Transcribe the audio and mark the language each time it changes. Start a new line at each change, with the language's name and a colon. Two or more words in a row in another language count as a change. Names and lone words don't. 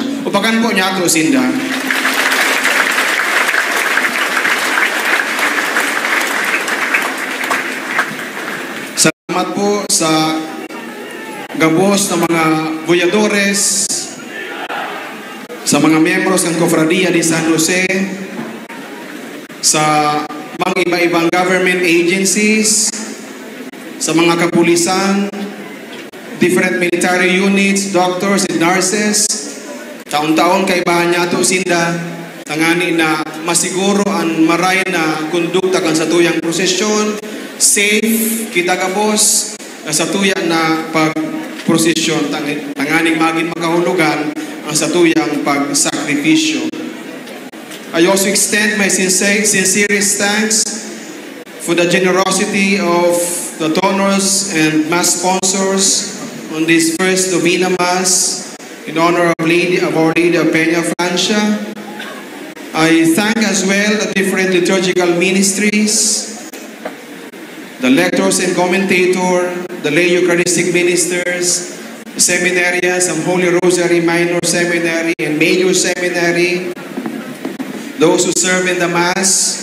Bikol: Upakan po niya ito, Sinda. Salamat po sa gabos ng mga boyadores, sa mga miyembros ng Cofradia de San Jose, sa mga iba-ibang
English: government agencies,
Bikol: sa mga kapulisan,
English: different military units, doctors and nurses.
Bikol: Taon-taon kaibahan niya ito, Sinda, tangani na masiguro ang maray na kondukta kan sa tuyang prosesyon, safe, kita kabos, sa tuyang na pag-prosesyon, tanganing maging makahulugan ang sa tuyang pag-sakripisyo.
English: I also extend my sincerest thanks for the generosity of the donors and mass sponsors on this first Novena Mass in honor of Our Lady of Peña Francia. I thank as well the different liturgical ministries, the lectors and commentator, the lay Eucharistic ministers, the seminarians, some Holy Rosary Minor Seminary and Major Seminary, those who serve in the Mass.